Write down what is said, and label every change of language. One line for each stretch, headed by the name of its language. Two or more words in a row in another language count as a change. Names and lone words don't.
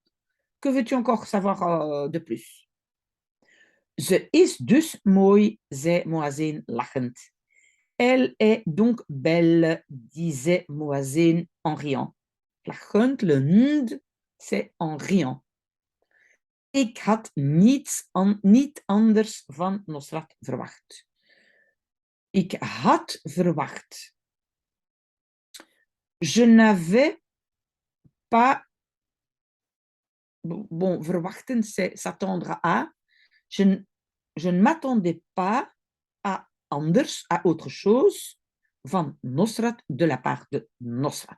French: Que veux-tu encore savoir de plus?
Dutch: Ze is dus mooi, zei Muezzin lachend.
French: Elle est donc belle, disait Muezzin en riant. Lachend, le nd, c'est en riant.
Dutch: Ik had niet anders van Nosrat verwacht. Ik had verwacht.
French: Je n'avais pas... Bon, verwachten, c'est s'attendre à. Je ne m'attendais pas à anders, à autre chose, van Nosrat, de la part de Nosrat.